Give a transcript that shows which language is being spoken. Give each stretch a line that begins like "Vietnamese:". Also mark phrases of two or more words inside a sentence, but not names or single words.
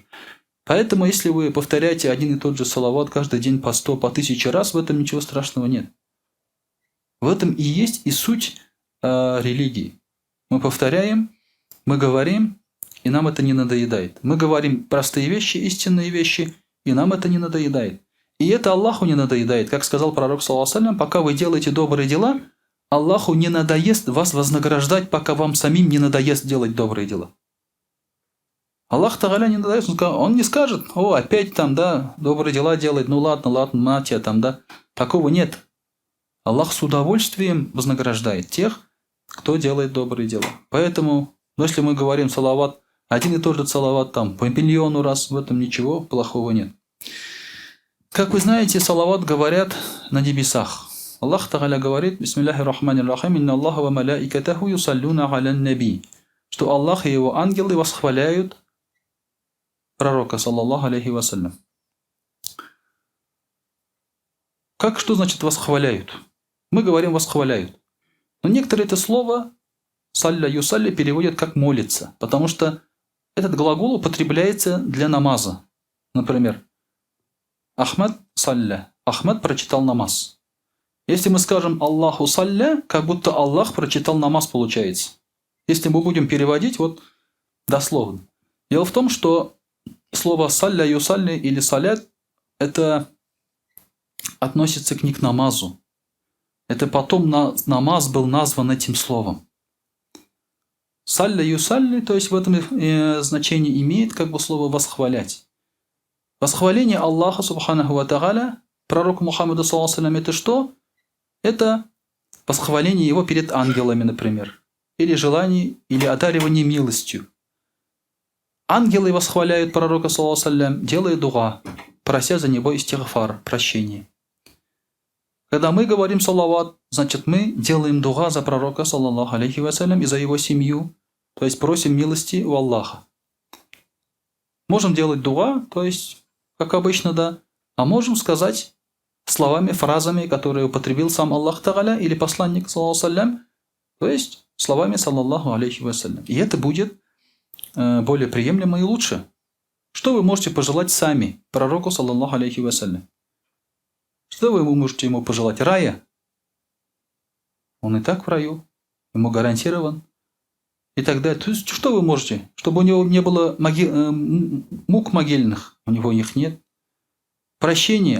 Russian: Поэтому, если вы повторяете один и тот же салават каждый день по 100, по 1000 раз, в этом ничего страшного нет. В этом и есть и суть религии. Мы повторяем, мы говорим, и нам это не надоедает. Мы говорим простые вещи, истинные вещи, и нам это не надоедает. И это Аллаху не надоедает. Как сказал пророк,
Arabic: صلى الله عليه وسلم,
Russian: пока вы делаете добрые дела, Аллаху не надоест вас вознаграждать, пока вам самим не надоест делать добрые дела. Аллах Тагаля не дает, он не скажет, о, опять там, да, добрые дела делает, ну ладно, ладно, на тебе там, да. Такого нет. Аллах с удовольствием вознаграждает тех, кто делает добрые дела. Поэтому, ну, если мы говорим салават, один и тот же салават там по миллиону раз, в этом ничего плохого нет. Как вы знаете, салават говорят на небесах. Аллах Тагаля говорит,
Arabic: بسم الله الرحمن الرحيم إن الله وملائكته يصلون على النبي,
Russian: что Аллах и его ангелы восхваляют пророка,
Arabic: صلى الله عليه وسلم.
Russian: Как, что значит восхваляют? Мы говорим восхваляют. Но некоторые это слово
Arabic: صلى يصلي
Russian: переводят как молится, потому что этот глагол употребляется для намаза. Например,
Arabic: أحمد صلى.
Russian: Ахмад прочитал намаз. Если мы скажем Аллаху салля, как будто Аллах прочитал намаз, получается. Если мы будем переводить вот дословно. Дело в том, что слово
Arabic: صلى يصلي
Russian: или салят это относится к не к намазу. Это потом намаз был назван этим словом.
Arabic: صلى يصلي,
Russian: то есть в этом значении имеет как бы слово восхвалять. Восхваление Аллаха
Arabic: سبحانه وتعالى
Russian: пророку Мухаммаду
Arabic: صلى الله عليه وسلم
Russian: это что? Это восхваление его перед ангелами, например. Или желание, или одаривание милостью. Ангелы восхваляют пророка
Arabic: صلى الله عليه وسلم,
Russian: делая дуа, прося за него истигфар, прощение. Когда мы говорим салават, значит мы делаем дуа за пророка
Arabic: صلى الله عليه وسلم
Russian: и за его семью, то есть просим милости у Аллаха. Можем делать дуа, то есть, как обычно, да, а можем сказать словами, фразами, которые употребил сам Аллах Тааля или посланник
Arabic: صلى الله عليه وسلم,
Russian: то есть словами
Arabic: صلى الله عليه وسلم.
Russian: И это будет более приемлемо и лучше. Что вы можете пожелать сами пророку
Arabic: صلى الله عليه وسلم?
Russian: Что вы можете ему пожелать? Рая? Он и так в раю. Ему гарантирован. И так далее. То есть, что вы можете? Чтобы у него не было мук могильных. У него их нет. Прощение.